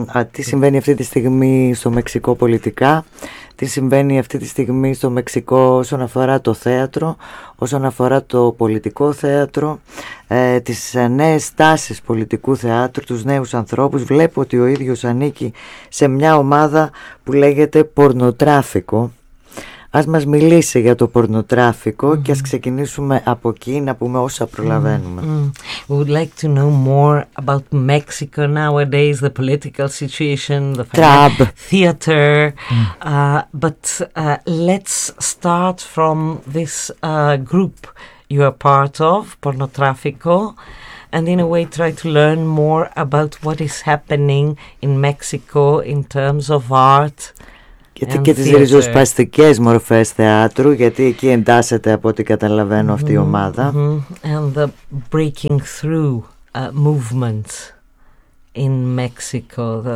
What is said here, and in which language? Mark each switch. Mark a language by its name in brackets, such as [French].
[Greek] Τι συμβαίνει αυτή τη στιγμή στο Μεξικό πολιτικά, τι συμβαίνει αυτή τη στιγμή στο Μεξικό όσον αφορά το θέατρο, όσον αφορά το πολιτικό θέατρο, τις νέες τάσεις πολιτικού θεάτρου, τους νέους ανθρώπους. Βλέπω ότι ο ίδιος ανήκει σε μια ομάδα που λέγεται Πορνοτράφικο. Ας μας μιλήσει για το πορνοτράφικο και ας ξεκινήσουμε από εκεί, να πούμε όσα προλαβαίνουμε. [English] We would like to know more about Mexico nowadays, the political situation, the Trab. Theater. But let's start from this group you are part of, Pornotráfico. and in a way try to learn more about what is happening in Mexico in terms of art. [Greek] Γιατί και τις ριζοσπαστικές μορφές θεάτρου, γιατί εκεί εντάσσεται από ό,τι καταλαβαίνω αυτή η ομάδα. [English] And the breaking through movements in Mexico.